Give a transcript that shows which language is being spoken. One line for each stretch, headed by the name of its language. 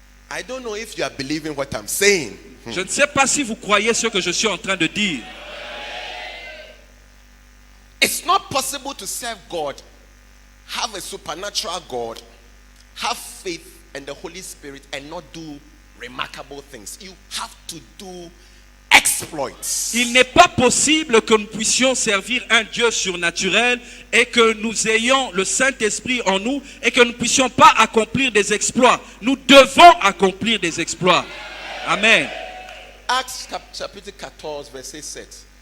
English: I don't know if you are believing what I'm saying.
French: Je ne sais pas si vous croyez ce que je suis en train de dire.
English: It's not possible to serve God, have a supernatural God, have faith and the Holy Spirit and not do remarkable things. You have to do exploits.
French: Il n'est pas possible que nous puissions servir un Dieu surnaturel et que nous ayons le Saint-Esprit en nous et que nous ne puissions pas accomplir des exploits. Nous devons accomplir des exploits. Amen. Actes chapitre 14 verset 7.